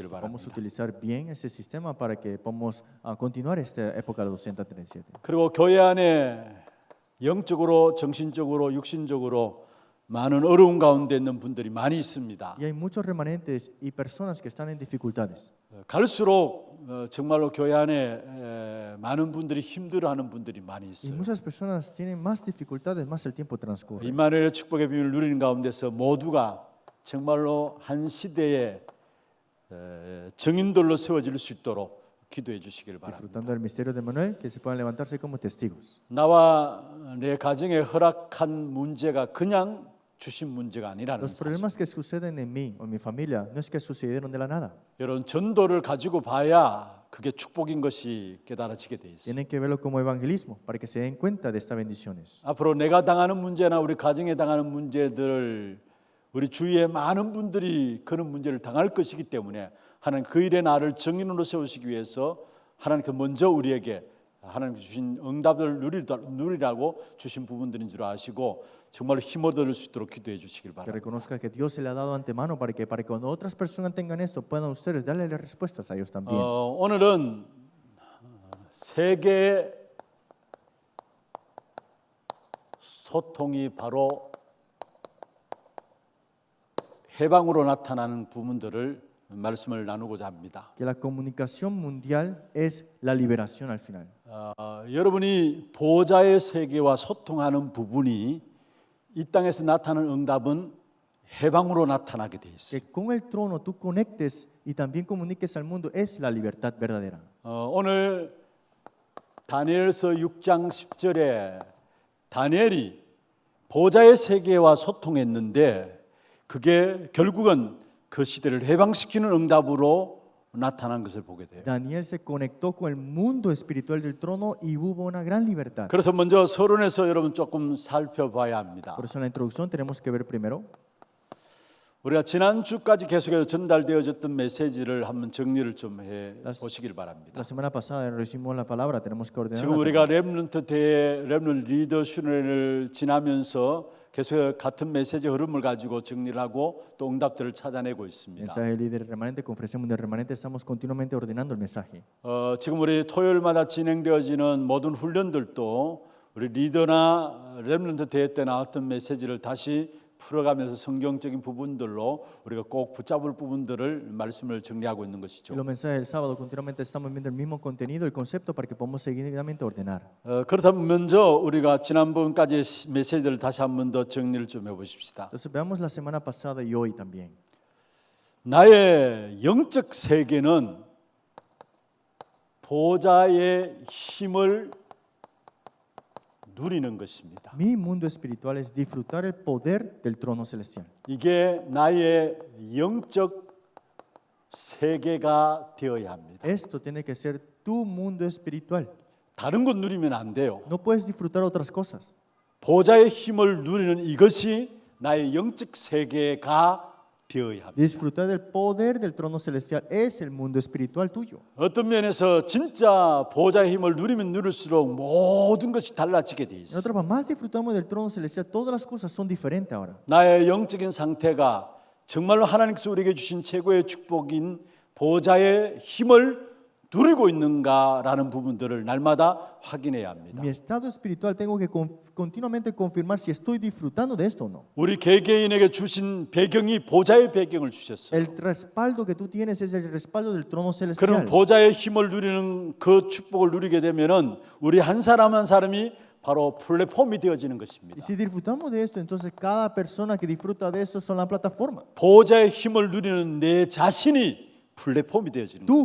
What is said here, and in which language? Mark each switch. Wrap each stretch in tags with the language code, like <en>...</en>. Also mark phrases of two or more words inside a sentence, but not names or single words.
<es>Vamos a</es> <ko>바랍니다.</ko> <es>utilizar bien ese sistema para que podamos continuar esta época de 237.</es> <ko>그리고 교회 안에 영적으로, 정신적으로, 육신적으로 많은 어려운 가운데 있는 분들이 많이 있습니다.</ko> <es>Y hay muchos remanentes y personas que están en dificultades.</es> <ko>갈수록 정말로 교회 안에 많은 분들이 힘들어하는 분들이 많이</ko> <es>Y</es> <ko>있어요.</ko> <es>muchas personas tienen más dificultades más el tiempo transcurre.</es> <ko>임마누엘의 축복의 비밀을 누리는 가운데서 모두가 정말로 한 시대의 증인들로 세워질 수 있도록 기도해 주시길 바랍니다.</ko> <es>Disfrutando del misterio de Manuel, que se puedan levantarse como testigos.</es> <ko>나와 내 가정에 허락한 문제가 그냥 주신 문제가 아니라는</ko> <es>Los</es> <ko>사실.</ko> <es>problemas que suceden en mí o en mi familia no es que sucedieron de la nada.</es> <ko>여러분 전도를 가지고 봐야 그게 축복인 것이 깨달아지게 돼 있어요.</ko> <es>Tienen que verlo como evangelismo para que se den cuenta de estas bendiciones.</es> <ko>앞으로 내가 당하는 문제나 우리 가정에 당하는 문제들을 우리 주위에 많은 분들이 그런 문제를 당할 것이기 때문에 하나님 그 일에 나를 증인으로 세우시기 위해서 하나님께 먼저 우리에게 하나님 주신 응답을 누리라고 주신 부분들인 줄 아시고 정말로 힘 얻을 수 있도록 기도해 주시길</ko> <es>Que</es> <ko>바랍니다.</ko> <es>reconozca que Dios se le ha dado antemano para que cuando otras personas tengan esto puedan ustedes darle las respuestas a ellos también.</es> <ko>오늘은 세 개의 소통이 바로 해방으로 나타나는 부분들을 말씀을 나누고자 합니다.</ko> <es>Que la comunicación mundial es la liberación al final.</es> <ko>여러분이 보좌의 세계와 소통하는 부분이 이 땅에서 나타나는 응답은 해방으로 나타나게 돼 있어요.</ko> <es>Que con el trono tú conectes y también comuniques al mundo es la libertad verdadera.</es> <ko>오늘 다니엘서 6장 10절에 다니엘이 보좌의 세계와 소통했는데 그게 결국은 그 시대를 해방시키는 응답으로 나타난 것을 보게 돼요.</ko> <es>Daniel se conectó con el mundo espiritual del trono y hubo una gran libertad.</es> <ko>그래서 먼저 서론에서 여러분 조금 살펴봐야 합니다.</ko> <es>Por eso en la introducción tenemos que ver primero</es> <ko>우리가 지난주까지 계속해서 전달되어졌던 메시지를 한번 정리를 좀 해 보시길 바랍니다.</ko> <es>la semana pasada recibimos la palabra, tenemos que ordenar.</es> <ko>지금 우리가 렘넌트 대회 렘넌트 리더训練을 지나면서 계속 같은 메시지 흐름을 가지고 정리를 하고 또 응답들을 찾아내고 있습니다.</ko> <es>Mensaje líder remanente, conferencia mundial remanente, estamos continuamente ordenando el mensaje.</es> <ko>지금 우리 토요일마다 진행되어지는 모든 훈련들도 우리 리더나 렘넌트 대회 때 나왔던 메시지를 다시 풀어가면서 성경적인 부분들로 우리가 꼭 붙잡을 부분들을 말씀을 정리하고 있는 것이죠.</ko> <es>Y los mensajes del sábado continuamente estamos viendo el mismo contenido y concepto para que podamos seguidamente ordenar.</es> <ko>그렇다면 먼저 우리가 지난번까지의 메시지를 다시 한 번 더 정리를 좀 해보십시다.</ko> <es>Entonces veamos la semana pasada y hoy también.</es> <ko>나의 영적 세계는 보좌의 힘을 누리는 것입니다.</ko> <es>Mi mundo espiritual es disfrutar el poder del trono celestial.</es> <ko>이게 나의 영적 세계가 되어야 합니다.</ko> <es>Esto tiene que ser tu mundo espiritual.</es> <ko>다른 것 누리면 안 돼요.</ko> <es>No puedes disfrutar otras cosas.</es> <ko>보좌의 힘을 누리는 이것이 나의 영적 세계가 되어야 합니다.</ko> <es>Disfrutar del poder del trono celestial es el mundo espiritual tuyo.</es> <ko>어떤 면에서 진짜 보좌의 힘을 누리면 누릴수록 모든 것이 달라지게 돼</ko> <es>En</es> <ko>있어요.</ko> <es>otra parte, más disfrutamos del trono celestial, todas las cosas son diferentes ahora.</es> <ko>나의 영적인 상태가 정말로 하나님께서 우리에게 주신 최고의 축복인 보좌의 힘을 누리고 있는가라는 부분들을 날마다 확인해야 합니다.</ko> <es>Mi estado espiritual tengo que continuamente confirmar si estoy disfrutando de esto o no.</es> <ko>우리 개개인에게 주신 배경이 보좌의 배경을 주셨어요.</ko> <es>El respaldo que tú tienes es el respaldo del trono</es> <ko>그럼</ko> <es>celestial.</es> <ko>보좌의 힘을 누리는 그 축복을 누리게 되면은 우리 한 사람 한 사람이 바로 플랫폼이 되어지는 것입니다.</ko> <es>Y si disfrutamos de esto, entonces cada persona que disfruta de eso son la plataforma.</es> <ko>보좌의 힘을 누리는 내 자신이 플랫폼이 되어지는 거예요.</ko>